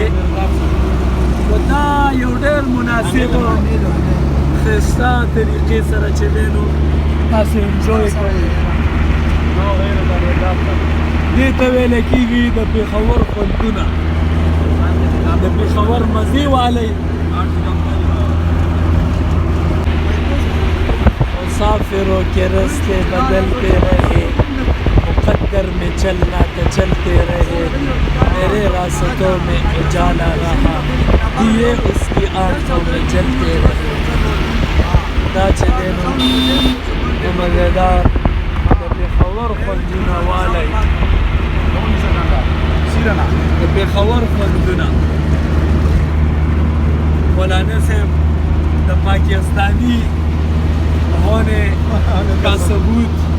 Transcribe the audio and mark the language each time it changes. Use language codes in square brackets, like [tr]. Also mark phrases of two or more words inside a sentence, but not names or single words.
[ps] دا یو ډېر مناسب ښایسته طریقې سره چې دی نو تاسو انجوی کوئ. دې ته ویلی کېږي د پېښور خوندونه د پېښور مزې والی. [ur] مسافروں کے راستے بدلتے رہے مقدر میں چلنا تو چلتے رہے میرے راستوں میں اجالا رہا دیے اس کی آنکھوں میں جلتے رہے. [ps] دا چې دی نو مزیدار د پېښور خوندونه والی پېښور خوندونه مولانا صاحب د پاکستانی [ur] ہونے کا ثبوت